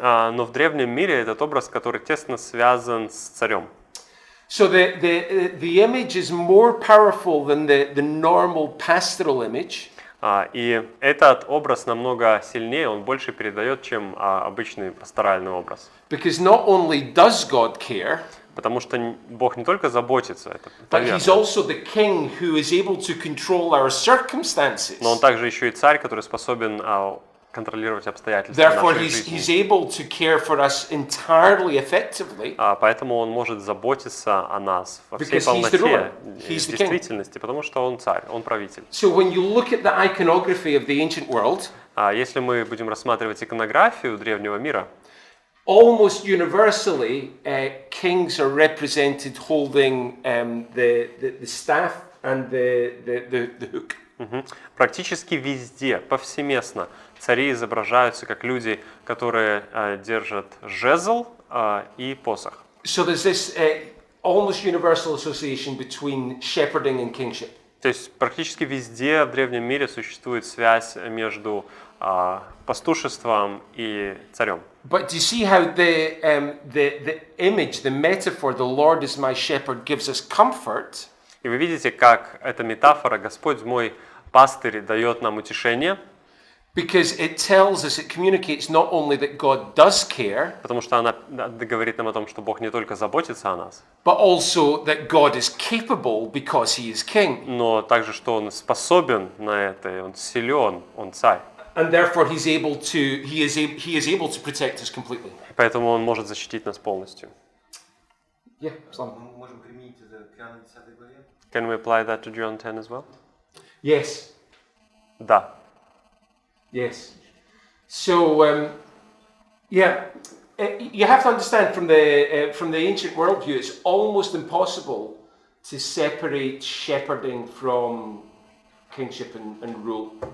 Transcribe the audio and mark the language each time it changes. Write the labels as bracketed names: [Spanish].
[Russian] Но в древнем мире этот образ, который тесно связан с царем. [English] So the image is more powerful than the normal pastoral image. [Russian] И этот образ намного сильнее, он больше передает, чем обычный пасторальный образ. [English] Because not only does God care, [Russian] Потому что Бог не только заботится, это [English] but [Russian] верно, [English] He's also the King who is able to control our circumstances. [Russian] но Он также еще и царь, который способен контролировать обстоятельства [English] Therefore, [Russian] нашей [English] he's [Russian] жизни. [English] able to care for us entirely effectively. [Russian] Поэтому Он может заботиться о нас во всей [English] Because he's the ruler. [Russian] полноте [English] He's the king. [Russian] действительности, потому что Он царь, Он правитель. [English] So when you look at the iconography of the ancient world, [Russian] Если мы будем рассматривать иконографию древнего мира, [English] almost universally, kings are represented holding the staff and the hook. [Russian] практически везде, повсеместно, цари изображаются как люди, которые держат жезл и посох. [English] So there's this almost universal association between shepherding and kingship. [Russian] То есть практически везде в древнем мире существует связь между пастушеством и царем. [English] But do you see how the image, the metaphor, the Lord is my shepherd gives us comfort? [Russian] И вы видите, как эта метафора «Господь мой пастырь» дает нам утешение, [English] Because it tells us, it communicates not only that God does care, [Russian] потому что она говорит нам о том, что Бог не только заботится о нас, [English] but also that God is capable because He is King. [Russian] но также, что Он способен на это, и Он силен, Он царь. [English] And therefore He is able to protect us completely. [Russian] Поэтому Он может защитить нас полностью. [English] Yeah, Psalm. [Russian] Мы можем применить это к Иоанну 10 главе. [English] Can we apply that to John 10 as well? Yes. [Russian] Да. [English] Yes. So, you have to understand from the ancient worldview, it's almost impossible to separate shepherding from kingship and rule.